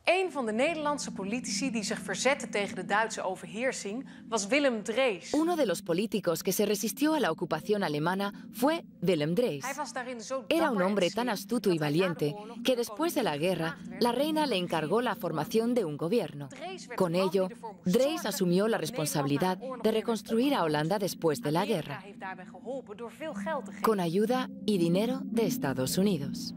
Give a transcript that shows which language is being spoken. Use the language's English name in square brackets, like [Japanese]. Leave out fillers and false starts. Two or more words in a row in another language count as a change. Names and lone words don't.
[Dutch] Een van de Nederlandse politici die zich verzette tegen de Duitse overheersing was Willem Drees. [Spanish] Uno de los políticos que se resistió a la ocupación alemana fue Willem Drees. Era un hombre tan astuto y valiente que después de la guerra, la reina le encargó la formación de un gobierno. Con ello, Drees asumió la responsabilidad de reconstruir a Holanda después de la guerra, con ayuda y dinero de Estados Unidos.